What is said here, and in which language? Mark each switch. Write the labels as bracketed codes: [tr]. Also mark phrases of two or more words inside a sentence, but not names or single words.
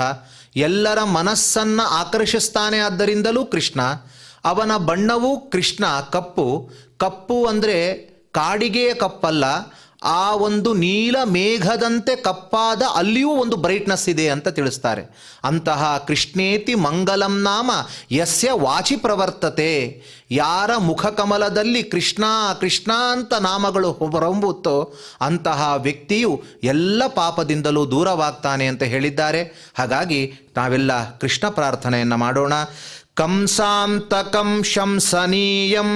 [kn] ಎಲ್ಲರ ಮನಸ್ಸನ್ನು ಆಕರ್ಷಿಸ್ತಾನೆ, ಆದ್ದರಿಂದಲೂ ಕೃಷ್ಣ. ಅವನ ಬಣ್ಣವೂ ಕೃಷ್ಣ ಕಪ್ಪು. ಕಪ್ಪು ಅಂದರೆ ಕಾಡಿಗೆಯ ಕಪ್ಪಲ್ಲ, ಆ ಒಂದು ನೀಲ ಮೇಘದಂತೆ ಕಪ್ಪಾದ ಅಲ್ಲಿಯೂ ಒಂದು ಬ್ರೈಟ್ನೆಸ್ ಇದೆ ಅಂತ ತಿಳಿಸ್ತಾರೆ. [sa] ಅಂತಹ ಕೃಷ್ಣೇತಿ ಮಂಗಲಂ ನಾಮ ಯಸ್ಯ ವಾಚಿ ಪ್ರವರ್ತತೆ. [kn] ಯಾರ ಮುಖಕಮಲದಲ್ಲಿ ಕೃಷ್ಣ ಕೃಷ್ಣ ಅಂತ ನಾಮಗಳು ಹೊರಹೊಮ್ಮುತ್ತೋ ಅಂತಹ ವ್ಯಕ್ತಿಯು ಎಲ್ಲ ಪಾಪದಿಂದಲೂ ದೂರವಾಗ್ತಾನೆ ಅಂತ ಹೇಳಿದ್ದಾರೆ. ಹಾಗಾಗಿ ನಾವೆಲ್ಲ ಕೃಷ್ಣ ಪ್ರಾರ್ಥನೆಯನ್ನು ಮಾಡೋಣ. [sa] ಕಂಸಾಂತಕಂ ಶಂಸನೀಯಂ